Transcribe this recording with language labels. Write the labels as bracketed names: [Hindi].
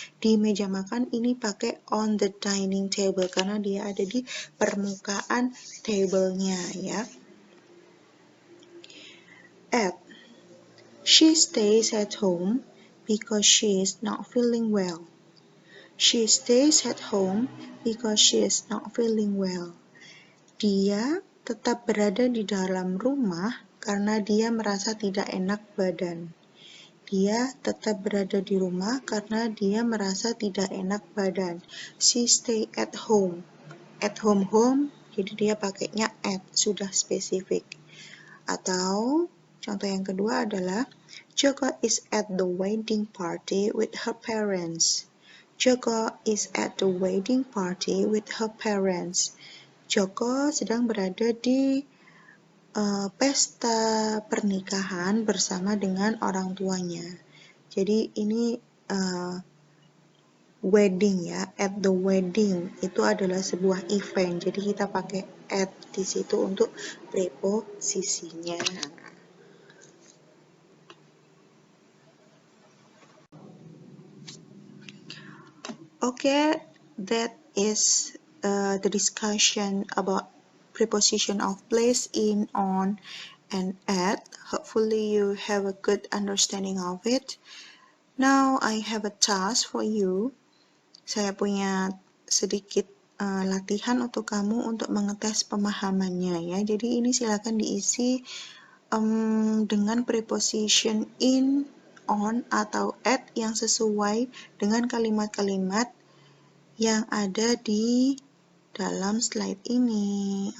[Indonesian] Di meja makan ini pakai [English] on the dining table [Indonesian] karena dia ada di permukaan table-nya ya. [English] At. She stays at home because she is not feeling well. She stays at home because she is not feeling well. Dia [Indonesian] tetap berada di dalam rumah karena dia merasa tidak enak badan. Dia tetap berada di rumah karena dia merasa tidak enak badan. [English] She stay at home. At home, [Indonesian] jadi dia pakainya at, sudah spesifik. Atau contoh yang kedua adalah [English] Joko is at the wedding party with her parents. Joko is at the wedding party with her parents. [Indonesian] Joko sedang berada di pesta pernikahan bersama dengan orang tuanya. Jadi ini wedding ya, [English] at the wedding [Indonesian] itu adalah sebuah event. Jadi kita pakai at di situ untuk preposisinya. [English] Okay, that is the discussion about preposition of place, in, on, and at. Hopefully you have a good understanding of it. Now I have a task for you. [Indonesian] Saya punya sedikit latihan untuk kamu untuk mengetes pemahamannya ya. Jadi ini silakan diisi dengan preposition in, on, atau at yang sesuai dengan kalimat-kalimat yang ada di dalam slide ini.